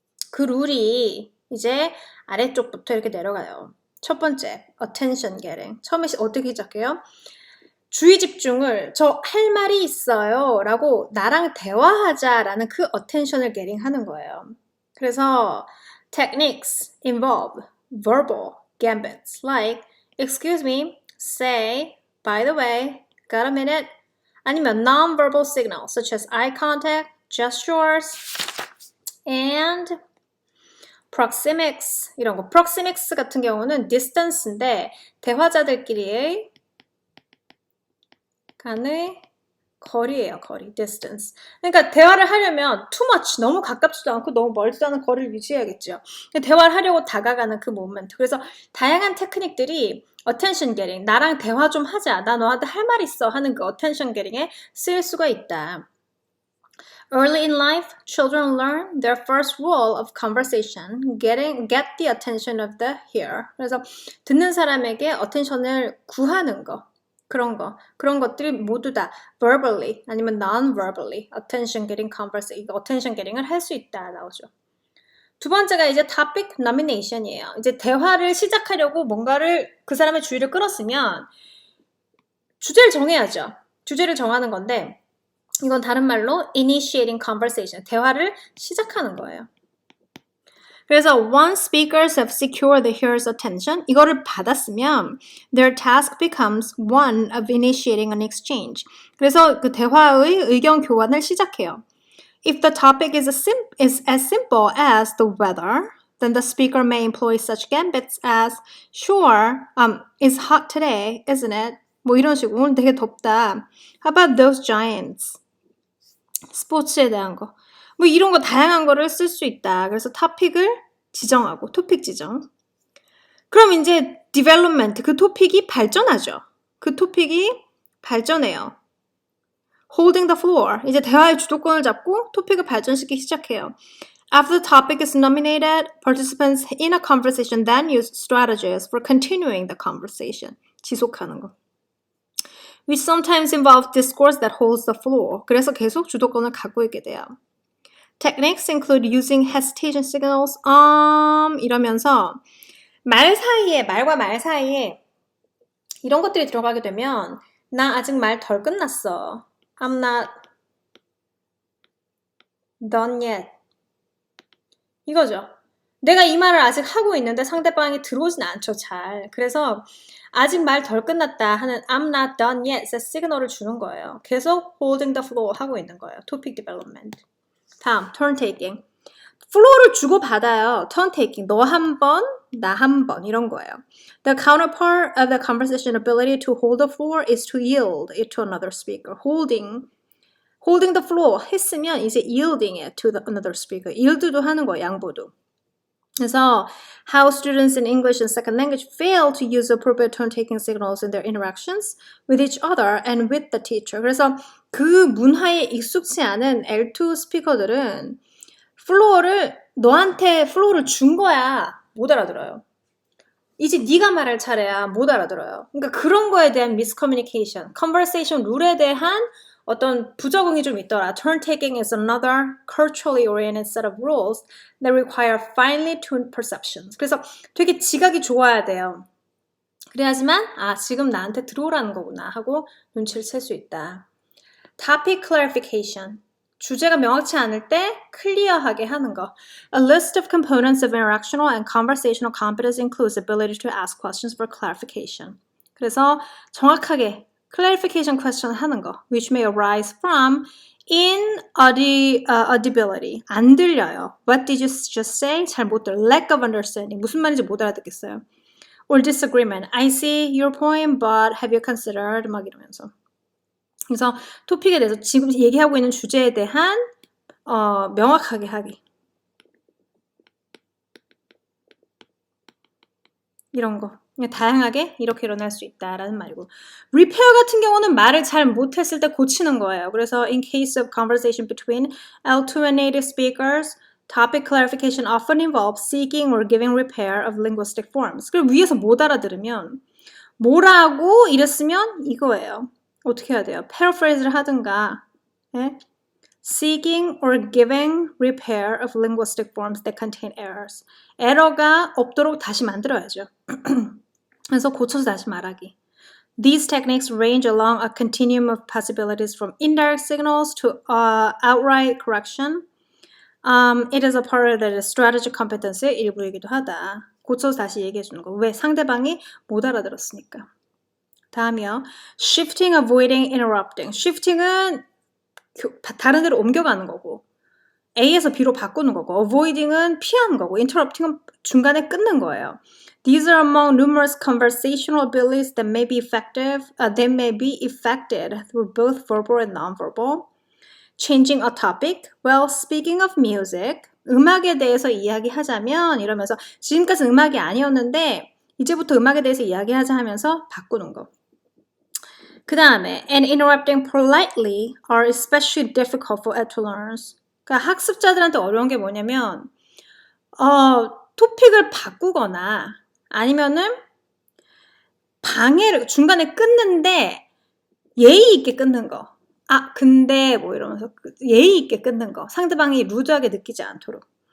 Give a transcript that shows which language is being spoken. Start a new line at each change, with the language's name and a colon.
Korean: 그 룰이 이제 아래쪽부터 이렇게 내려가요. 첫 번째, attention getting. 처음에 어떻게 시작해요? 주의 집중을 저 할 말이 있어요 라고 나랑 대화하자라는 그 attention을 getting 하는 거예요. 그래서
English: techniques involve verbal gambits like excuse me, say, by the way, got a minute
Korean: 아니면
English: non-verbal signals such as eye contact, gestures, and proxemics
Korean: 이런 거. proxemics 같은 경우는 distance인데 대화자들끼리의 간의 거리예요. 거리, distance. 그러니까 대화를 하려면 too much, 너무 가깝지도 않고 너무 멀지도 않은 거리를 유지해야겠죠. 대화를 하려고 다가가는 그 모멘트. 그래서 다양한 테크닉들이 attention getting, 나랑 대화 좀 하자, 나 너한테 할 말 있어 하는 그 attention getting에 쓰일 수가 있다.
English: Early in life, children learn their first rule of conversation, get the attention of the hearer.
Korean: 그래서 듣는 사람에게 attention을 구하는 거. 그런 것들이 모두 다 verbally 아니면 non-verbally attention getting conversation, attention getting을 할 수 있다 나오죠. 두 번째가 이제 topic nomination이에요. 이제 대화를 시작하려고 뭔가를 그 사람의 주의를 끌었으면 주제를 정해야죠. 주제를 정하는 건데 이건 다른 말로 initiating conversation, 대화를 시작하는 거예요. 그래서
English: once speakers have secured the hearer's attention,
Korean: 이거를 받았으면
English: their task becomes one of initiating an exchange.
Korean: 그래서 그 대화의 의견 교환을 시작해요.
English: If the topic is as simple as the weather, then the speaker may employ such gambits as, sure, it's hot today, isn't it?
Korean: 뭐 이런 식으로 오늘 되게 덥다.
English: How about those giants?
Korean: 스포츠에 대한 거. 뭐 이런 거 다양한 거를 쓸 수 있다. 그래서 토픽을 지정하고 토픽 지정. 그럼 이제 development, 그 토픽이 발전하죠. 그 토픽이 발전해요. holding the floor, 이제 대화의 주도권을 잡고 토픽을 발전시키기 시작해요.
English: After the topic is nominated, participants in a conversation then use strategies for continuing the conversation.
Korean: 지속하는 거.
English: Which sometimes involve discourse that holds the floor.
Korean: 그래서 계속 주도권을 갖고 있게 돼요.
English: Techniques include using hesitation signals,
Korean: 이러면서 말과 말 사이에 이런 것들이 들어가게 되면 나 아직 말 덜 끝났어.
English: I'm not done yet.
Korean: 이거죠. 내가 이 말을 아직 하고 있는데 상대방이 들어오진 않죠, 잘. 그래서 아직 말 덜 끝났다 하는
English: I'm not done yet
Korean: 시그널을 주는 거예요. 계속 holding the floor 하고 있는 거예요.
English: topic development.
Korean: 다음, turn taking. 플로어를 주고받아요. turn taking. 너 한 번, 나 한 번 이런 거예요.
English: The counterpart of the conversation ability to hold the floor is to yield it to another speaker. Holding the floor 했으면 이제 yielding it to another speaker.
Korean: yield도 하는 거예요. 양보도. 그래서
English: how students in English and second language fail to use appropriate turn-taking signals in their interactions with each other and with the teacher.
Korean: 그래서 그 문화에 익숙치 않은 L2 스피커들은 너한테 플로어를 준 거야. 못 알아들어요. 이제 네가 말할 차례야. 못 알아들어요. 그러니까 그런 거에 대한 miscommunication, conversation 룰에 대한 어떤 부적응이 좀 있더라. Turn-taking is another culturally oriented set of rules that require finely tuned perceptions. 그래서 되게 지각이 좋아야 돼요. 그래야지만 지금 나한테 들어오라는 거구나 하고 눈치를 챌 수 있다.
English: Topic clarification.
Korean: 주제가 명확치 않을 때 클리어하게 하는 거.
English: A list of components of interactional and conversational competence includes ability to ask questions for clarification.
Korean: 그래서 정확하게
English: clarification question
Korean: 하는 거,
English: which may arise from inaudibility.
Korean: 안 들려요.
English: What did you just say?
Korean: 잘 못 들어.
English: Lack of understanding.
Korean: 무슨 말인지 못 알아듣겠어요.
English: Or disagreement. I see your point, but have you considered?
Korean: 막 이러면서. 그래서 토픽에 대해서 지금 얘기하고 있는 주제에 대한 명확하게 하기. 이런 거. 다양하게 이렇게 일어날 수 있다라는 말이고. repair 같은 경우는 말을 잘 못했을 때 고치는 거예요. 그래서
English: in case of conversation between L2 and native speakers, topic clarification often involves seeking or giving repair of linguistic forms.
Korean: 그리고 위에서 못 알아들으면 뭐라고 이랬으면 이거예요. 어떻게 해야 돼요? paraphrase를 하든가 네?
English: seeking or giving repair of linguistic forms that contain errors.
Korean: 에러가 없도록 다시 만들어야죠. 그래서 고쳐서 다시 말하기.
English: These techniques range along a continuum of possibilities from indirect signals to outright correction. It is a part of the strategic competence
Korean: 의 일부이기도 하다. 고쳐서 다시 얘기해 주는 거. 왜? 상대방이 못 알아들었으니까. 다음이요.
English: Shifting, avoiding, interrupting.
Korean: Shifting은 다른 데로 옮겨가는 거고 A에서 B로 바꾸는 거고 avoiding은 피하는 거고 interrupting은 중간에 끊는 거예요.
English: These are among numerous conversational abilities that may be effective. They may be effected through both verbal and nonverbal. Changing a topic. Well, speaking of music,
Korean: 음악에 대해서 이야기하자면 이러면서 지금까지 음악이 아니었는데 이제부터 음악에 대해서 이야기하자 하면서 바꾸는 거. 그 다음에
English: and interrupting politely are especially difficult for L2 learners.
Korean: 그러니까 학습자들한테 어려운 게 뭐냐면 토픽을 바꾸거나 아니면은 방해를 중간에 끊는데 예의 있게 끊는 거. 근데 뭐 이러면서 예의 있게 끊는 거. 상대방이 루드하게 느끼지 않도록.